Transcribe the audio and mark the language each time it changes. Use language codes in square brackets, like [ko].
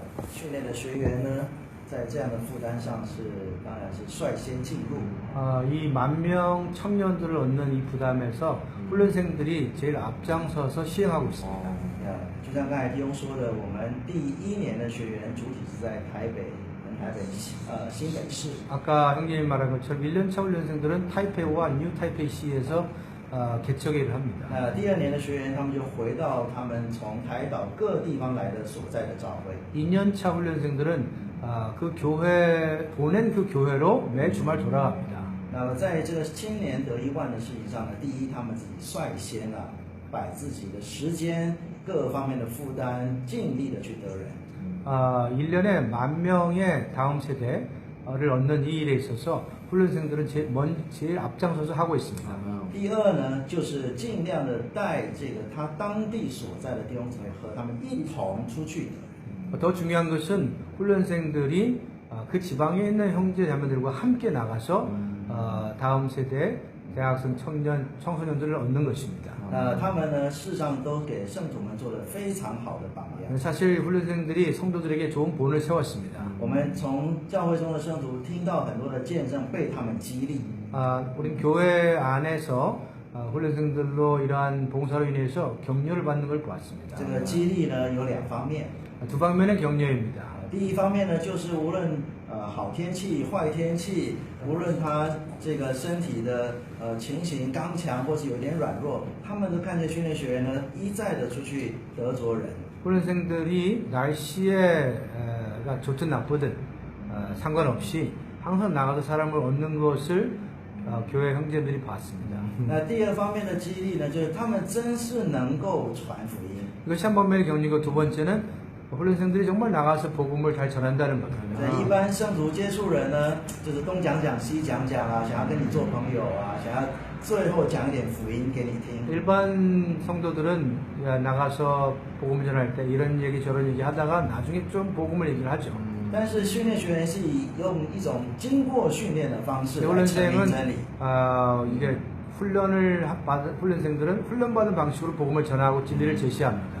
[zh] 训练的学员呢，在这样的负担上当然是率先进入。 [ko] 이 10,000명 청년들을 얻는 이 부담에서 훈련생들이 제일 앞장서서 시행하고 있습니다. [zh] 就像刚才弟兄说的，我们第1年的学员主体是在台北新北市。 [ko] 아까 형님이 말한 것처럼 1년차 훈련생들은 타이페이와 뉴 타이페이시에서 개척일을 합니다. [zh] 第2年的学员他们就回到他们从台岛各地方来的所在的教会。 [ko] 2년차 훈련생들은 그 교회 보낸 그 교회로 매 주말 돌아갑니다. [zh] 那么在这个青年得1万的事情上呢，第一他们自己率先摆自己的时间各方面的负担，尽力的去得人。 [ko] 1년에 10,000명의 다음 세대를 얻는 이 일에 있어서 훈련생들은 제일 앞장서서 하고 있습니다. [zh] 第二呢，就是尽量的带这个他当地所在的弟兄姊妹和他们一同出去。 [ko] 더 중요한 것은 훈련생들이 그 지방에 있는 형제 자매들과 함께 나가서 다음 세대 대학생 청소년들을 얻는 것입니다. [zh] 他们呢，事实上都给圣徒们做了非常好的榜样。 [ko] 사실 훈련생들이 성도들에게 좋은 본을 세웠습니다. [zh] 我们从教会中的圣徒听到很多的见证，被他们激励。 [ko] 우리 교회 안에서 훈련생들로 이러한 봉사로 인해서 격려를 받는 걸 보았습니다. [zh] 这个激励呢有2方面。 [ko] 두 방면의 격려입니다. [zh] 第一方面呢，就是无论好天气、坏天气，无论他这个身体的情形刚强或是有点软弱，他们都看见训练学员呢一再的出去得着人。 [ko] 훈련생들이 날씨에 좋든 나쁘든 상관없이 항상 나가서 사람을 얻는 것을 교회 형제들이 봤습니다. [zh] 那第二方面的激励呢，就是他们真是能够传福音。 [ko] 이것이 한 방면의 격리고 두 번째는 훈련생들이 정말 나가서 복음을 잘 전한다는 겁니다. [zh] 一般圣徒接触人呢，就是东讲讲西讲讲啊，想要跟你做朋友啊，想要最后讲一点福音给你听。 [ko] 일반 성도들은 나가서 복음을 전할 때 이런 얘기 저런 얘기 하다가 나중에 좀 복음을 얘기를 하죠. [zh] 但是训练学员是用一种经过训练的方式来证明 [ko] 훈련생은 [zh] 真理。 [ko] 이게 훈련생들은 훈련받은 방식으로 복음을 전하고 진리를 제시합니다.